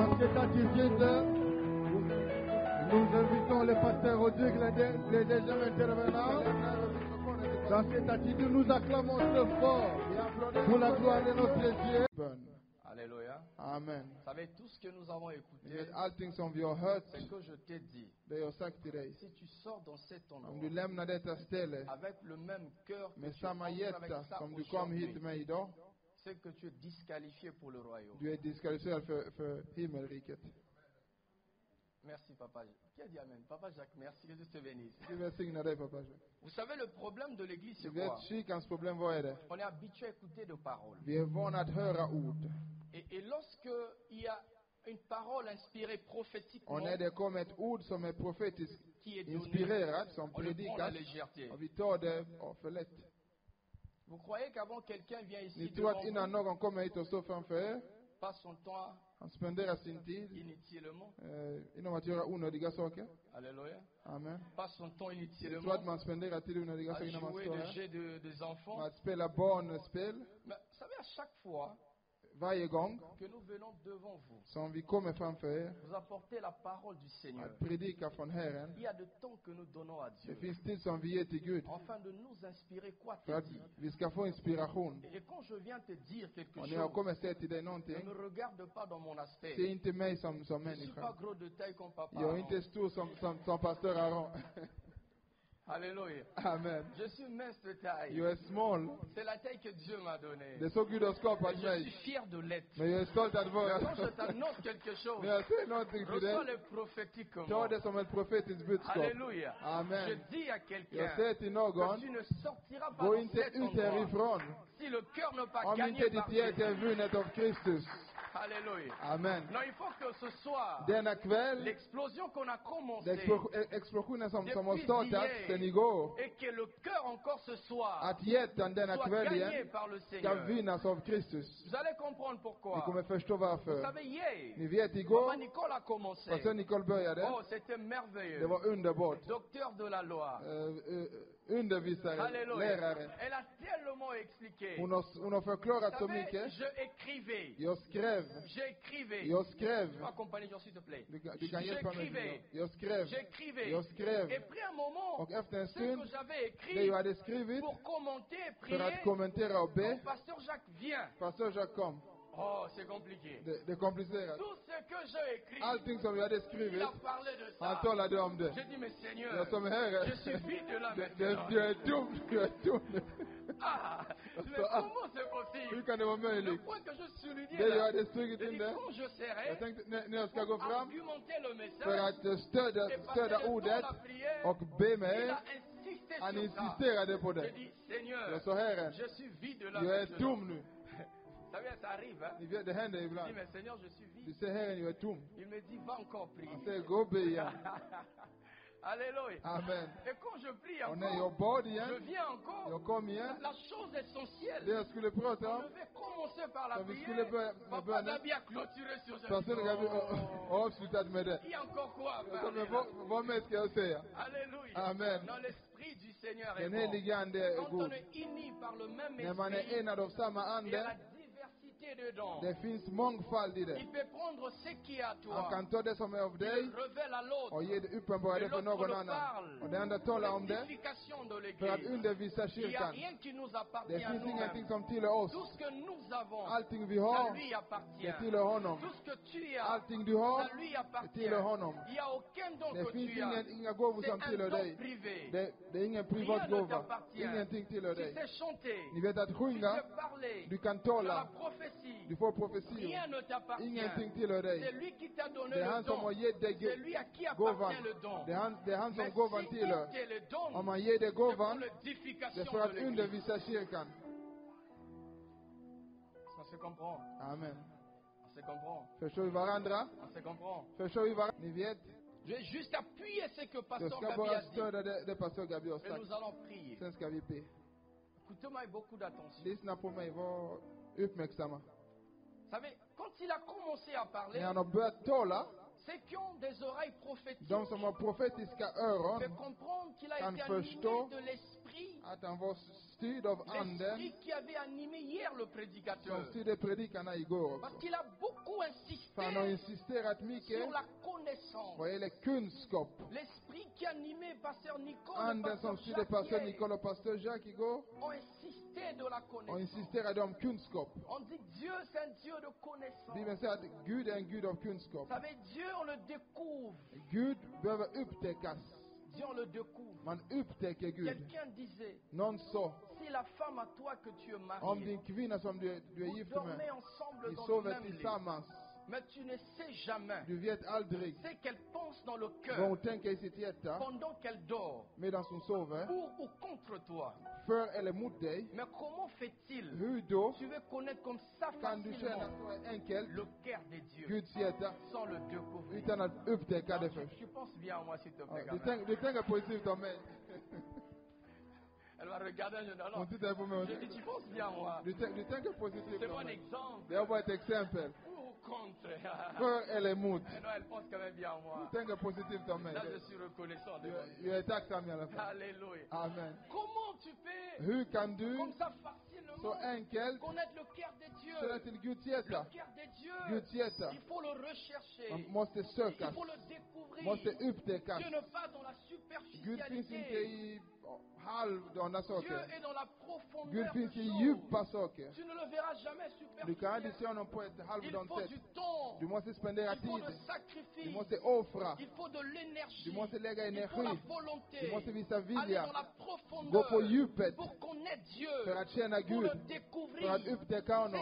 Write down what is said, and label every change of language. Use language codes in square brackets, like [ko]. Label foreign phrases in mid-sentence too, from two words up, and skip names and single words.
[fr] attitude, nous invitons les pasteurs Odile, les deuxièmes intervenants. Dans cette attitude, nous acclamons très fort pour la gloire de notre Dieu. Alléluia. Amen. Vous savez, tout ce que nous avons écouté, [en] All things of your heart, [fr] c'est que je t'ai dit. si tu sors dans cet endroit avec le même cœur que mais tu entres avec ça [sv] som du kom hit [fr] aujourd'hui, [sv] med idag, [fr] c'est que tu es disqualifié pour le royaume. [sv] du är diskvalificerad för himmelriket. [fr] Merci, Papa. Qui a dit Amen? Papa Jacques, merci que Dieu te bénisse. [sv] Gud välsigna dig, pappa. [fr] Vous savez, le problème de l'église, [sv] Du [fr] c'est [sv] vet, [fr] quoi? [sv] kyrkans problem, vad är det? [fr] On est habitué à écouter de paroles. [sv] Vi är vana att höra ord. [fr] Et lorsque il y a une parole inspirée prophétiquement, [sv] Och när det kommer ett ord som är profetiskt [fr] qui est donné, [sv] inspirerat, som [fr] on le prend à la [sv] predikas, [fr] légèreté. [sv] och vi tar det för lätt. [fr] Vous croyez qu'avant quelqu'un vient ici, [sv] Ni tror att [fr] devant [sv] innan någon kommer hit och står framför er, [fr] passe son temps [sv] han spenderar sin tid [fr] inutilement. [sv] inom att göra onödiga saker. [fr] Alléluia. Amen. Passe son temps [sv] Jag tror [fr] inutilement [sv] att man spenderar tid onödiga [fr] à [sv] saker när man [fr] jouer [sv] står [fr] des [sv] här. [fr] jeux des enfants. [sv] Att spela barnspel. [fr] Mais vous savez, à chaque fois [sv] Varje gång [fr] que nous venons devant vous, [sv] som vi kommer framför er [fr] vous apportez la parole du Seigneur. [sv] att predika från Herren. [fr] Il y a de temps que nous donnons à [sv] Det [fr] Dieu, [sv] finns tid som vi ger till Gud [fr] afin de nous inspirer quoi [sv] för [fr] te [sv] att [fr] dire. [sv] vi ska få inspiration. [fr] Et quand je viens te dire quelque [sv] Och när jag [fr] chose, [sv] kommer säga till dig [fr] ne [sv] någonting, [fr] me regarde pas dans mon aspect. [sv] se inte mig som [fr] Je ne suis pas [sv] människa. [fr] gros de taille comme papa. [sv] Jag är inte stor som pastor Aron. [fr] Alléluia. Amen. Je suis mince de taille. [sv] Jag är small. [fr] C'est la taille que Dieu m'a donnée. [sv] Det är så Gud har skapat [fr] Je suis [sv] mig. [fr] fier de l'être. [sv] Men jag är stolt att vara. [fr] Quand je t'annonce quelque chose, [sv] När jag säger någonting till [fr] reçois [sv] dig, [fr] le prophétiquement. [sv] ta det som ett profetiskt budskap. [fr] Alléluia. Amen. Je dis à [sv] Jag [fr] quelqu'un [sv] säger till [fr] que [sv] någon, [fr] tu ne sortiras pas [sv] gå [fr] de [sv] inte [fr] cet [sv] ut [fr] endroit [sv] härifrån [fr] si le cœur n'est pas [sv] om [fr] gagné [sv] inte [fr] par [sv] ditt hjärta är [fr] Jésus. [sv] vunnet av Kristus. [fr] Alléluia. Amen. Non, il faut que ce soir, [sv] Denna kväll, [fr] l'explosion qu'on a [sv] den [fr] commencée [sv] explosionen som har [fr] depuis [sv] startat sen [fr] hier, [sv] igår, [fr] et que le cœur encore ce soir [sv] att hjärtan denna [fr] soit [sv] kväll [fr] gagné [sv] igen [fr] par le [sv] ska [fr] Seigneur. [sv] vinnas av Kristus. [fr] Vous allez comprendre [sv] Ni [fr] pourquoi. [sv] kommer förstå [fr] Vous [sv] varför. [fr] savez, hier, [sv] Ni vet [fr] Maman [sv] igår, [fr] Nicole a commencé. [sv] vad sen Nicole började, [fr] Oh, c'était [sv] det [fr] merveilleux. [sv] var underbart. [fr] Docteur de la loi. [sv] Undervisare, [fr] Alléluia. [sv] lärare. [fr] Elle a tellement expliqué. [sv] Hon har förklarat så [fr] Vous savez, [sv] mycket. [fr] je écrivais. J'écrivais. Je [sv] skrev. [fr] peux accompagner, s'il te plaît. [sv] Du kan hjälpa mig. [fr] J'écrivais. [sv] Jag skrev. [fr] Et puis un moment, [sv] Och efter en [fr] ce que [sv] stund, [fr] j'avais [sv] det [fr] écrit [sv] jag hade skrivit, [fr] pour commenter, [sv] för att [fr] prier, [sv] kommentera och be, [fr] Pasteur Jacques vient. [sv] pastor Jacques kom. [fr] Oh, c'est compliqué. [sv] Det är komplicerat. [fr] Tout ce que j'ai écrit, [sv] Allting som jag hade [fr] il [sv] skrivit, [fr] a parlé de [sv] han [fr] ça. [sv] talade om det. [fr] J'ai dit, mais Seigneur, [sv] Jag sa, men Herre, [fr] je suis vide là [sv] du [fr] maintenant. [sv] är dum, du är dum. [fr] Ah, mais [sv] Så, [fr] comment c'est [sv] Hur [fr] possible? [sv] kan det vara [fr] Le [sv] möjligt? [fr] point que je soulignais [sv] Det jag [fr] là, [sv] hade strukit [fr] j'ai [sv] in [fr] dit, [sv] där, [fr] quand je [sv] jag [fr] serai, [sv] tänkte när jag ska gå fram, [fr] argumenter le [sv] för [fr] message, [sv] att stödja ordet och be med [fr] il [sv] er, [fr] a insisté [sv] han [fr] sur ça. [sv] insisterade på [fr] J'ai [sv] det. [fr] dit, Seigneur, [sv] Jag sa, Herre, [fr] je suis vide là [sv] jag är [fr] maintenant. [sv] tom nu. [fr] Ça vient, ça arrive, hein? [sv] Ni vet, det händer [fr] Je dis, [sv] ibland. [fr] mais Seigneur, je suis [sv] Du [fr] vide. [sv] säger, Herre, jag är tom. [fr] Il me dit, va encore prier. [sv] Han säger, gå och be igen. [fr] Alléluia. Amen. Et quand je prie [sv] Och när jag [fr] encore, [sv] bad [fr] je [sv] igen, [fr] viens encore. [sv] jag kom igen, [fr] La chose essentielle, [sv] det jag skulle prata [fr] on [sv] om, [fr] devait commencer par la [sv] Så vi [fr] prière. [sv] skulle börja med [fr] Papa [sv] bönen. [fr] Dabi a clôturé sur ce [sv] pastor Gabi [fr] Oh. [sv] avslutat med det. [fr] Il y a encore quoi à [sv] Jag sa, [fr] parler [sv] men [fr] là? [sv] vad mer ska jag säga? [fr] Alléluia. Amen. Dans l'esprit du Seigneur est [sv] Den [fr] bon. [sv] helige Ande är [fr] Quand on [sv] god. [fr] est unis par le même [sv] När man är [fr] esprit, [sv] enad av samma [fr] il y a la [sv] ande, [fr] diversité dedans. [sv] det finns mångfald i det. [fr] Il peut prendre ce qui est à [sv] Han [fr] toi. [sv] kan ta det som är av [fr] Il [sv] dig [fr] le révèle à l'autre. [sv] och ge det, uppenbara det för någon annan. Och det andra talar om det [fr] L'édification de [sv] för att [fr] l'église. [sv] undervisa [fr] Il n'y a [sv] kyrkan. [fr] rien qui nous [sv] Det [fr] appartient à [sv] finns ingenting [fr] nous-mêmes. [sv] som tillhör oss. [fr] Tout ce que nous avons, [sv] Allting vi [fr] ça [sv] har, [fr] lui appartient. [sv] det tillhör honom. [fr] Tout ce que tu as, [sv] Allting du har, [fr] ça lui [sv] det [fr] appartient. [sv] tillhör honom. [fr] Il n'y a aucun don [sv] Det [fr] que [sv] finns [fr] tu as. [sv] inga gåvor [fr] C'est [sv] som [fr] un [sv] tillhör [fr] don [sv] dig. [fr] privé. [sv] Det är ingen privat [fr] Rien ne [sv] gåva. [fr] t'appartient. [sv] Ingenting tillhör [fr] Tu [sv] dig. [fr] sais chanter. [sv] Ni vet att [fr] Tu [sv] sjunga, [fr] sais parler. [sv] du kan [fr] Tu as la [sv] tala, [fr] prophétie. [sv] du får profetior. [fr] Rien ne t'appartient. [sv] Ingenting tillhör [fr] C'est [sv] dig. [fr] lui qui t'a donné [sv] Det är [fr] le [sv] han som [fr] don. [sv] har gett dig [fr] C'est lui à qui [sv] gåvan. [fr] appartient le don. [sv] Det är han som [fr] Mais [sv] gåvan [fr] si [sv] tillhör. [fr] il te le donne, [sv] Om man ger dig [fr] c'est pour [sv] gåvan, det [fr] l'édification [sv] är för att [fr] de l'église. [sv] undervisa kyrkan. [fr] On se comprend. Amen. On se comprend. [sv] Förstår vi varandra? [fr] On se comprend. [sv] Förstår vi varandra? Ni vet, [fr] Je vais juste appuyer ce que [sv] jag [fr] Pasteur [sv] ska [fr] Gabi [sv] bara [fr] a dit. [sv] stödja det pastor Gabi har [fr] Et [sv] sagt. [fr] nous allons prier. [sv] Sen ska vi be. [fr] Écoutez-moi avec beaucoup d'attention. [sv] Lyssna på mig, var uppmärksamma. [fr] Vous savez, quand il a commencé à parler, [sv] När han har börjat tala, [fr] ceux qui ont des oreilles prophétiques [sv] de som har profetiska [fr] peuvent [sv] öron, [fr] comprendre qu'il a [sv] kan [fr] été [sv] förstå [fr] animé de l'esprit [sv] att han var styrd av anden [fr] L'esprit qui avait animé hier le [sv] som [fr] prédicateur. [sv] styrde predikarna igår [fr] Parce [sv] också. [fr] qu'il a beaucoup [sv] För han har [fr] insisté [sv] insisterat mycket [fr] sur la connaissance. [sv] vad gäller kunskap. [fr] L'esprit qui animait pasteur Nicole et [sv] Anden som [fr] pasteur [sv] styrde [fr] Jacques [sv] pastor [fr] hier [sv] Nicole och pastor Jacques igår [fr] ont insisté de la [sv] och [fr] connaissance. [sv] insisterade om kunskap. [fr] On dit Dieu c'est un Dieu de connaissance. [sv] Bibeln säger att Gud är en Gud av kunskap. [fr] Vous savez, Dieu on le découvre. [sv] Gud behöver upptäckas. [fr] Dieu on le découvre. [sv] Man upptäcker Gud. [fr] Quelqu'un disait, [sv] Någon sa, [fr] si la femme à toi que tu es [sv] om [fr] mariée, [sv] din kvinna som du är [fr] vous [sv] gift [fr] dormez [sv] med, [fr] ensemble [sv] ni [fr] dans le [sv] sover [fr] même lit, [sv] tillsammans, [fr] mais tu ne sais jamais [sv] du vet aldrig [fr] ce qu'elle pense dans le [sv] vad [fr] cœur [sv] hon tänker i sitt hjärta [fr] pendant qu'elle dort, [sv] medan hon sover, [fr] pour ou contre toi. [sv] för eller mot dig. [fr] Mais comment fait-il? [sv] Hur då [fr] Tu veux connaître comme ça [sv] kan du känna [fr] facilement [sv] så enkelt [fr] le cœur de Dieu [sv] Guds hjärta [fr] sans le découvrir? [sv] utan att upptäcka det [fr] Non, [sv] först? [fr] tu penses bien à moi s'il te plaît. [sv] Ja, [fr] quand même. [sv] du tänker positivt om mig. [fr] Elle va regarder, je dis non, [sv] Hon tittar på mig och [fr] je dis tu penses bien à moi. [sv] du tänker positivt [fr] C'est [sv] om [fr] mon [sv] mig. [fr] exemple. [sv] Det är bara ett exempel. [fr] Pour ou contre? [sv] För eller mot. [fr] Non, elle pense quand même bien à moi. [sv] Du tänker positivt om mig. [fr] Là, je suis reconnaissant de mon Dieu. [sv] Jag är tacksam i alla fall. [fr] Alléluia. Amen. Comment tu peux, [sv] Hur kan du [fr] comme ça [sv] så [fr] facilement, [sv] enkelt [fr] connaître le cœur de [sv] känna [fr] Dieu? [sv] till Guds [fr] Le [sv] hjärta? [fr] cœur de Dieu, [sv] Guds hjärta. [fr] il faut le rechercher. [sv] Man måste [fr] Il [sv] sökas. [fr] faut le découvrir. [sv] Måste upptäckas. [fr] Dieu n'est pas dans la [sv] Gud finns inte [fr] superficialité. [sv] i halvdana [fr] Dieu [sv] saker. [fr] est dans la profondeur [sv] Gud [fr] des [sv] finns i [fr] choses. [sv] djupa saker. [fr] Tu ne le verras jamais [sv] Du kan aldrig se [fr] superficiel. [sv] honom på ett [fr] Il [sv] halvdant [fr] faut [sv] sätt. [fr] du temps. [sv] Du måste spendera [fr] Il faut [sv] tid. [fr] le [sv] Du [fr] sacrifice. [sv] måste offra. [fr] Il faut de l'énergie. [sv] Du måste lägga [fr] Il faut la [sv] energi. [fr] volonté. [sv] Du måste visa [fr] Aller [sv] vilja. [fr] dans la [sv] Gå [fr] profondeur. [sv] på djupet [fr] Pour connaître Dieu. [sv] för att känna [fr] Pour [sv] Gud. [fr] le découvrir. [sv] För att upptäcka honom.